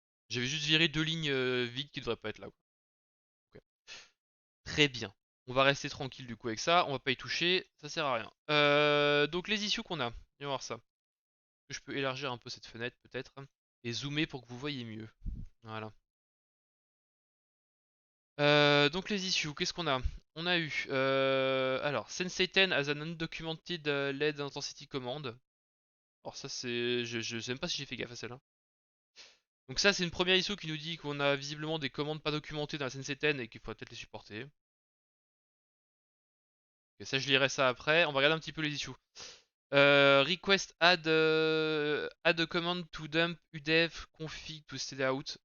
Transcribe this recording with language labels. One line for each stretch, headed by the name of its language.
French: J'avais juste viré deux lignes vides qui devraient pas être là. Ok. Très bien. On va rester tranquille du coup avec ça, on va pas y toucher, ça sert à rien. Donc les issues qu'on a, viens voir ça. Je peux élargir un peu cette fenêtre peut-être et zoomer pour que vous voyez mieux. Voilà. Donc les issues, qu'est-ce qu'on a? On a eu alors Sensei 10
English: as an undocumented LED intensity command.
French: Alors ça c'est je sais même pas si j'ai fait gaffe à celle-là. Donc ça c'est une première issue qui nous dit qu'on a visiblement des commandes pas documentées dans la Sensei 10 et qu'il faudrait peut-être les supporter. Et ça je lirai ça après. On va regarder un petit peu les issues.
English: Request add a command to dump udev config to std out.